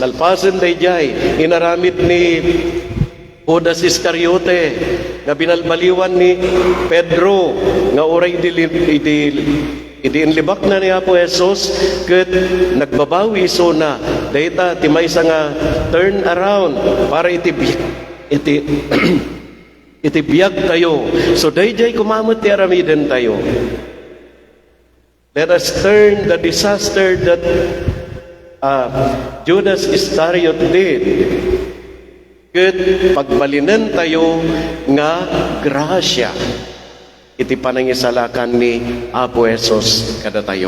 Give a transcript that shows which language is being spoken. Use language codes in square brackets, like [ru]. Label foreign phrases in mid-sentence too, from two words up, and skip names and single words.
[ilo] Nalpasan tayo jay, inaramid ni Judas Iscariote, nga binalbaliwan ni Pedro, nga oray idiinlibak na ni Apo Jesus, ket nagbabawi so na, dayta timaysa nga [en] turn around, [ilo] para itibiyag tayo. So dayjay kumamot ti aramiden tayo. [en] Let us turn the disaster that Judas Iscariot did. [ilo] Ket pagbalinan tayo nga grasya, iti panangisalakan ni Apo Jesus kada tayo.